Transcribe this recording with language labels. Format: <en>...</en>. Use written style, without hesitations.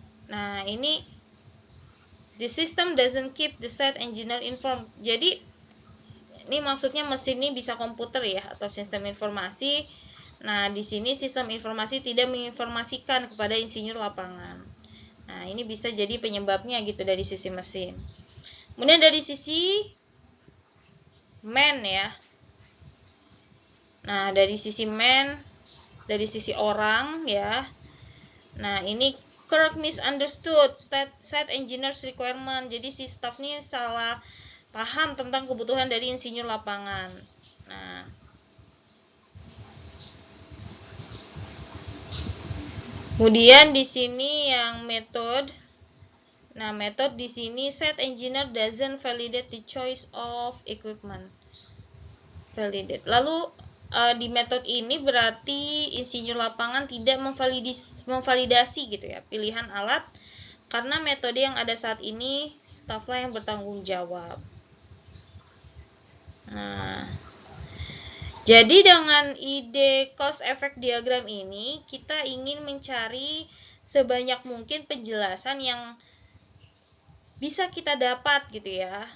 <id>Nah, ini</id> <en>the system doesn't keep the site engineer informed.</en> <id>Jadi ini maksudnya mesin ini bisa komputer ya atau sistem informasi. Nah, di sini sistem informasi tidak menginformasikan kepada insinyur lapangan. Nah, ini bisa jadi penyebabnya gitu dari sisi mesin. Kemudian dari sisi man ya. Nah, dari sisi man, dari sisi orang ya. Nah, ini</id> <en>Kirk misunderstood site engineer's requirement.</en> <id>Jadi si staff ini salah paham tentang kebutuhan dari insinyur lapangan. Nah, kemudian di sini yang method. Nah, method di sini</id> <en>site engineer doesn't validate the choice of equipment. Validate.</en> <id>Lalu di metode ini berarti insinyur lapangan tidak memvalidasi gitu ya pilihan alat karena metode yang ada saat ini staflah yang bertanggung jawab. Nah, jadi dengan ide cause effect diagram ini kita ingin mencari sebanyak mungkin penjelasan yang bisa kita dapat gitu ya.</id>